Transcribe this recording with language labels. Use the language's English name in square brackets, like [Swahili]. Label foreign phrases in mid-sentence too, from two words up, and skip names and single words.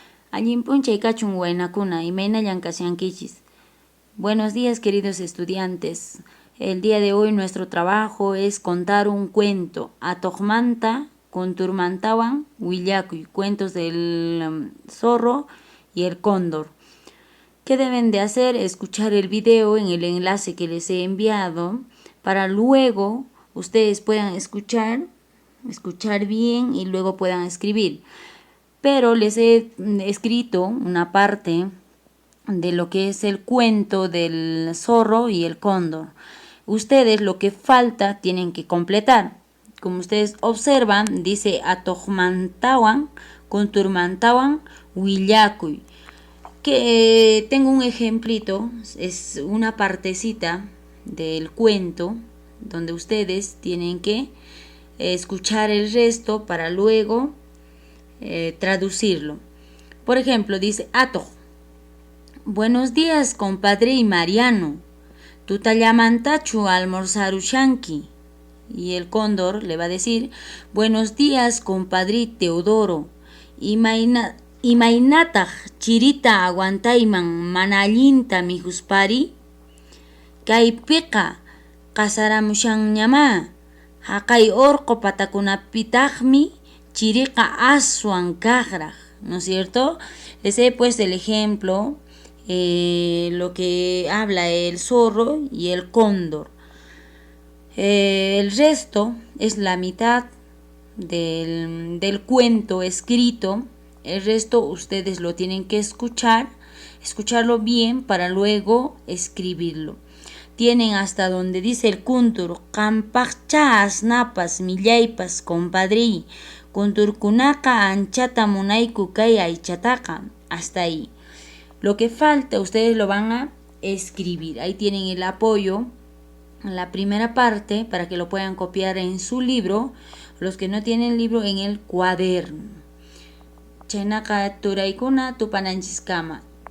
[Quechua] Allinpuncha kachun waynakuna, imaynallan kashankichis. [Spanish] Buenos días, queridos estudiantes. El día de hoy nuestro trabajo es contar un cuento. [Quechua] Atoqmanta kunturmantawan willakuy, [Spanish] cuentos del zorro y el cóndor. ¿Qué deben de hacer? Escuchar el video en el enlace que les he enviado para luego ustedes puedan escuchar bien y luego puedan escribir. Pero les he escrito una parte de lo que es el cuento del zorro y el cóndor. Ustedes lo que falta tienen que completar. Como ustedes observan, dice [Quechua] Atoqmantawan, kunturmantawan, willakuy. [Spanish] Que tengo un ejemplito, es una partecita del cuento donde ustedes tienen que escuchar el resto para luego traducirlo. Por ejemplo, dice Atoq: buenos días, compadre y Mariano. [Quechua] Tutallamantachu almorzarushanki. [Spanish] Y el cóndor le va a decir: buenos días, compadre Teodoro. [Quechua] Imaynataq chirita aguantayman manallinta mihuspari. Kaypiqa qasaramushanñama. Haqay orqo patakunapitaqmi chiriqa aswan kaqraq, [Spanish] ¿no es cierto? Les he puesto el ejemplo, lo que habla el zorro y el cóndor. El resto es la mitad del cuento escrito. El resto ustedes lo tienen que escucharlo bien para luego escribirlo. Tienen hasta donde dice el [Quechua] kuntur: qampaqcha asnapas millaypas compadri, kunturkunaqa anchata munayku kay aychataqa. [Spanish] Hasta ahí. Lo que falta ustedes lo van a escribir. Ahí tienen el apoyo, la primera parte, para que lo puedan copiar en su libro. Los que no tienen libro, en el cuaderno. [Quechua] Chaynaqa turaykuna tupananchiskama.